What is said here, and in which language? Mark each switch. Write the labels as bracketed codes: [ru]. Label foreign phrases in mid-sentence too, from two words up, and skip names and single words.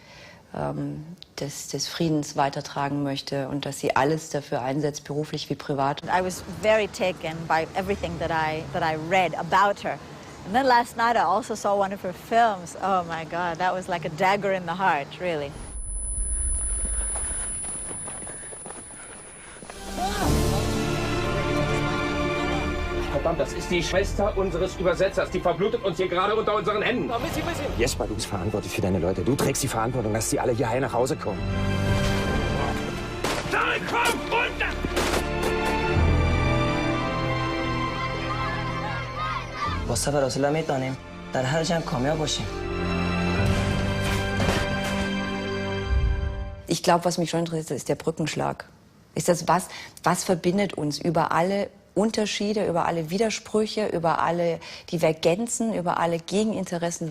[de] des Friedens weitertragen möchte und dass sie alles dafür einsetzt, beruflich wie privat. [en] I was very taken by everything that I read about her. And then last night I also saw one of her films. Oh my God, that was like a dagger in the heart, really. [de] Verdammt, das ist die Schwester unseres Übersetzers. Die verblutet uns hier gerade unter unseren Händen. Jesper, du bist verantwortlich für deine Leute. Du trägst die Verantwortung, dass sie alle hier heil nach Hause kommen. Tarek, komm, runter! [fa] با صبر حوصله میتونیم در هر جنگ کامیاب باشیم. [de] Ich glaube, was mich schon interessiert, ist der Brückenschlag. Ist das, was verbindet uns über alle Unterschiede, über alle Widersprüche, über alle Divergenzen, über alle Gegeninteressen?